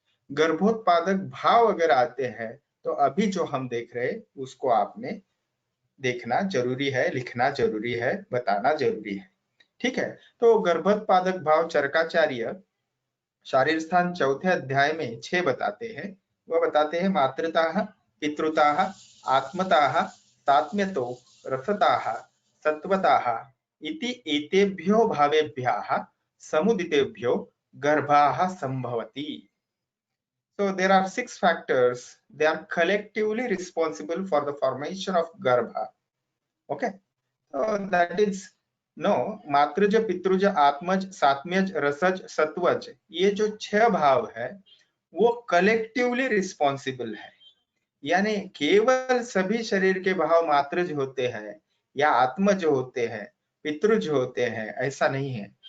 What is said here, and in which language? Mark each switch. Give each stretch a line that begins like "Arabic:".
Hindi: गर्भोत्पादक भाव अगर आते हैं तो अभी जो हम देख रहे हैं उसको आपने देखना जरूरी है, लिखना जरूरी है, बताना जरूरी है, ठीक है। तो गर्भोत्पादक भाव चरकाचार्य शारीर स्थान चौथे अध्याय में 6 बताते हैं। वह बताते हैं
Sanskrit: मातृताः, पितृताः, आत्मताः, तात्म्यतो, रसताः, सत्वताः इति एतेभ्यो भावेभ्यः समुदितेभ्यो गर्भाः संभवति।
English: So there are 6 factors. They are collectively responsible for the formation of garbha. Okay. So that is no
Hindi: मातृज, पितृज, आत्मज, सात्म्यज, रसज, सत्वज, ये जो 6 भाव है वो कलेक्टिवली रिस्पॉन्सिबल है। यानी केवल सभी शरीर के भाव मातृज होते हैं या आत्मज होते हैं, पितृज होते हैं, ऐसा नहीं है।